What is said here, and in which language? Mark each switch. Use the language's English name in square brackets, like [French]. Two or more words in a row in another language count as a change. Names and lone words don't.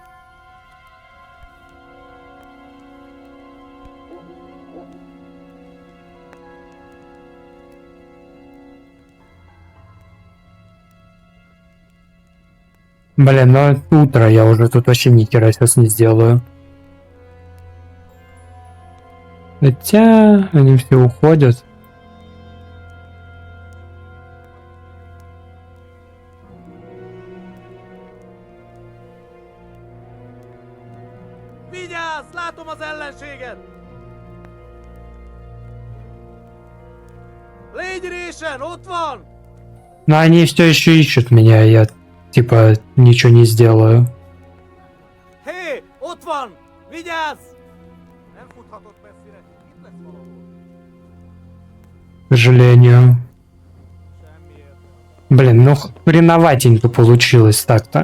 [Russian] Блин, ну утро, я уже тут вообще ни хера сейчас не сделаю. Хотя они все уходят. [Hungarian] Vigyázz! Látom az ellenséget! Légy résen! Ott van! [Russian] Но они все еще ищут меня, я типа ничего не сделаю. [Hungarian] Hé! Ott van! Vigyázz! Nem futhatott messzire. Itt lesz valahol. [Russian] К сожалению. [Hungarian] Semmi értelme. [Russian] Блин, ну хреноватенько получилось так-то.